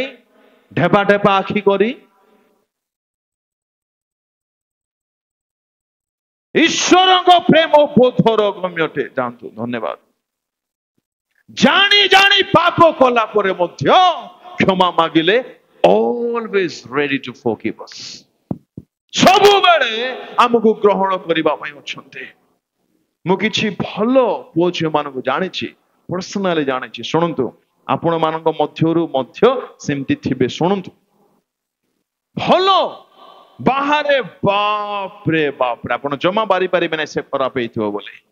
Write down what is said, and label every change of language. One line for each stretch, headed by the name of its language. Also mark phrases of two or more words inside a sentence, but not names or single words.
Odia: ଢେପା ଢେପା ଆଖି କରି ଈଶ୍ୱରଙ୍କ ପ୍ରେମ ବୋଧର ଗମ୍ୟଟେ। ଯାଆନ୍ତୁ, ଧନ୍ୟବାଦ। ଜାଣି ଜାଣି ପାପ କଲା ପରେ ମଧ୍ୟ କ୍ଷମା ମାଗିଲେ
English: always ready to forgive us।
Odia: ସବୁବେଳେ ଆମକୁ ଗ୍ରହଣ କରିବା ପାଇଁ ଅଛନ୍ତି। ମୁଁ କିଛି ଭଲ ପୁଅ ଝିଅ ମାନଙ୍କୁ ଜାଣିଛି, ପର୍ସନାଲି ଜାଣିଛି। ଶୁଣନ୍ତୁ, ଆପଣ ମାନଙ୍କ ମଧ୍ୟରୁ ମଧ୍ୟ ସେମିତି ଥିବେ। ଶୁଣନ୍ତୁ, ଭଲ ବାହାରେ ବାପରେ ବାପରେ ଆପଣ ଜମା ବାରି ପାରିବେ ନାହିଁ ସେ ଖରାପ ହେଇଥିବ ବୋଲି।